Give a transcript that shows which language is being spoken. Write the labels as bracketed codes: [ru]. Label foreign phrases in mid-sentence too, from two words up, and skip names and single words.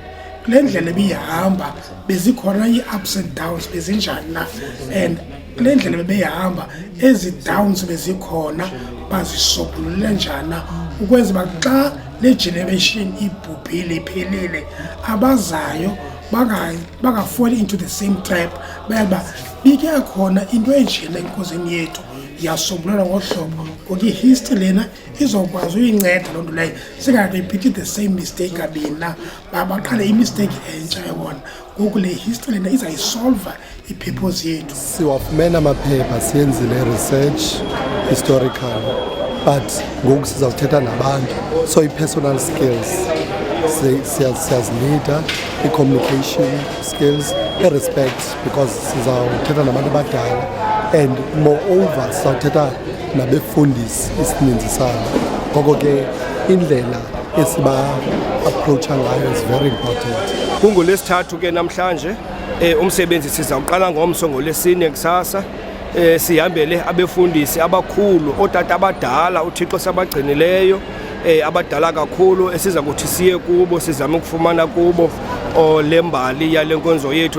[xh] Le ndlela ebihamba bezikhona i- [en] ups and downs [xh] bezinjani na, and le ndlela bebehamba ezi downs bezikhona bazisokulule njani ukwenza uba xa le generation ibhubhile iphelile abazayo bangafall [en] into the same trap. [xh] Bayaba bike khona into enjena enkozini yethu yasombulula ngohlobo ngoku ihistory lena izokwazi uyinceda loo nto leyo singarepeat [en] the same mistake [xh] kabina baqale imistake entsha yona. Ngoku le history lena izayisolva ipurpose yethu. Siwafumene amaphepha siyenzile [en] research historical, [xh] but ngoku sizawuthetha nabantu, so i- [en] personal skills [xh] siyazilida i- [en] communication skills, [xh] i-respect, because sizawuthetha nabantu abadala, [en] and moreover [xh] sizawuthetha nabefundisi isininzi sabo. Ngoko ke indlela esiba-approacha ngayo [en] is very important. [xh] KungoLwesithathu ke namhlanje umsebenzi sizawuqala ngomso ngoLwesine kusasa. Sihambele abefundisi abakhulu, otata abadala uThixo sabagcinileyo, abadala kakhulu esiza kuthi siye kubo, sizame ukufumana kubo lembali yale nkonzo yethu.